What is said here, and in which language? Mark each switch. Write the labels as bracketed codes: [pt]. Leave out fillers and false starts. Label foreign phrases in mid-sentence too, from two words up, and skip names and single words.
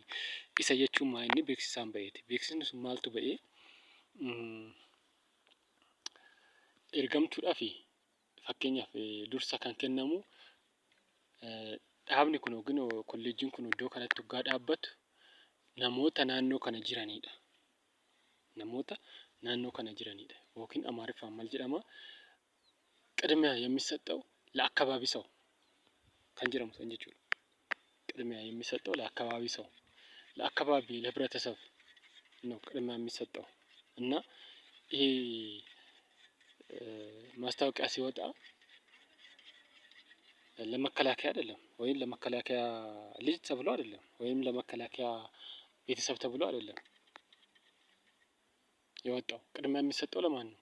[om] Isa jechuun maa inni beeksisaan ba'eeti. Beeksisni sun maaltu ba'ee ergamtuudhaaf fakkeenyaaf dursa kan kennamu dhaabni kun yookiin kolleejiin kun iddoo kanatti hoggaa dhaabbatu namoota naannoo kana jiranidha. Namoota naannoo kana jiranidha. Yookiin amaariffaan maal jedhama? [am] ቅድሚያ የሚሰጠው ለአካባቢ ሰው [om] kan jedhamu san jechuudha. [am] ቅድሚያ የሚሰጠው ለአካባቢ ሰው ለአካባቢ ለህብረተሰብ ነው ቅድሚያ የሚሰጠው እና ይሄ ማስታወቂያ ሲወጣ ለመከላከያ አይደለም ወይም ለመከላከያ ልጅ ተብሎ አይደለም ወይም ለመከላከያ ቤተሰብ ተብሎ አይደለም የወጣው። ቅድሚያ የሚሰጠው ለማን ነው?